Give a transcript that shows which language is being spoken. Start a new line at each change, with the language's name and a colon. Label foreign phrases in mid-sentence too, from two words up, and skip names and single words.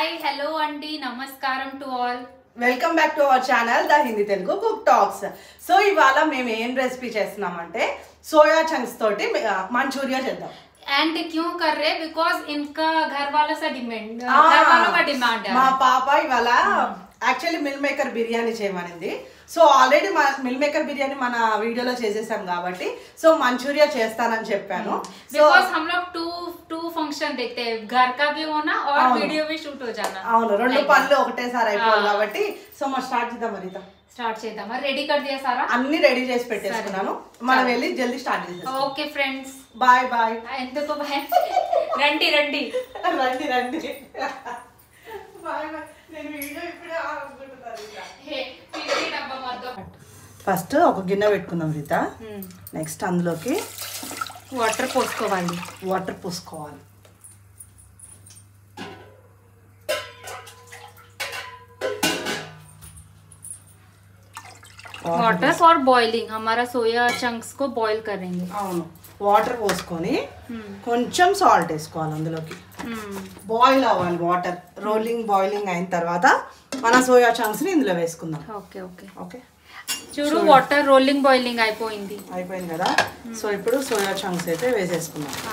English: hi hello
Telugu: అండి నమస్కారం
English: to all welcome back to our channel the Hindi Telugu Cook Talks.
Telugu: సో ఇవాళ మేము ఏం రెసిపీ చేస్తున్నామంటే
English: soya chunks
Telugu: తోటి మంచూరియా చేద్దాం.
Hindi: एंड क्यों कर रहे हैं बिकॉज इनका घर वालों से डिमांड घर वालों का डिमांड है.
Telugu: మా పాప ఇవాళ యాక్చువల్లీ మిల్ మేకర్ బిర్యానీ చేయమనింది.
English: so already
Telugu: మిల్ మేకర్ బిర్యానీ మన వీడియోలో చేసేసాం కాబట్టి సో మంచూరియా చేస్తానని చెప్పాను.
Hindi: बिकॉज हम लोग
English: two function
Hindi: देखते हैं, घर का भी होना और वीडियो भी शूट हो जाना.
Telugu: అవును, రెండు పనులు ఒకటేసారి అయిపోవాలి కాబట్టి సో మనం స్టార్ట్ చేద్దాం. మరిత స్టార్ట్ చేద్దాం. రెడీ
Hindi: कर दिया सारा,
Telugu: అన్ని రెడీ చేసి పెట్టేసుకున్నాను. మనం వెళ్ళి జల్దీ స్టార్ట్ చేద్దాం.
English: okay friends, bye bye.
Telugu: ఎందుకు బాయ్? రండి రండి రండి రండి.
English: bye bye.
Telugu: నేను వీడియో ఇప్పుడే ఫస్ట్ ఒక గిన్నె పెట్టుకుందాం రీత. నెక్స్ట్ అందులోకి వాటర్ పోసుకోవాలి. వాటర్ పోసుకోవాలి.
English: water for boiling,
Hindi: हमारा
English: soya chunks
Hindi: को बॉईल करेंगे.
Telugu: అవును, వాటర్ పోసుకొని కొంచెం సాల్ట్ వేసుకోవాలి అందులోకి. బాయిల్ అవ్వాలి వాటర్.
English: rolling boiling
Telugu: అయిన తర్వాత మన
English: soya chunks
Telugu: ని ఇందులో వేసుకుందాం.
English: okay okay
Telugu: ఓకే, చూడు వాటర్
English: rolling boiling
Telugu: అయిపోయింది కదా. సో ఇప్పుడు
English: soya chunks
Telugu: అయితే వేసేసుకుందాం.